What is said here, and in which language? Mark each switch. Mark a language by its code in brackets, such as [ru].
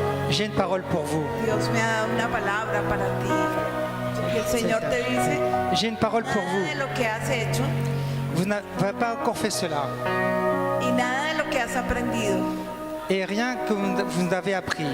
[fr] J'ai une parole pour vous. [es] Dios me ha dado una palabra para ti. Y el Señor te dice, [fr] J'ai une parole pour [es] nada de [fr] vous. [es] lo que has hecho [fr] Vous n'avez pas encore fait cela. [es] y nada de lo que has aprendido [fr] Et rien que vous n'avez appris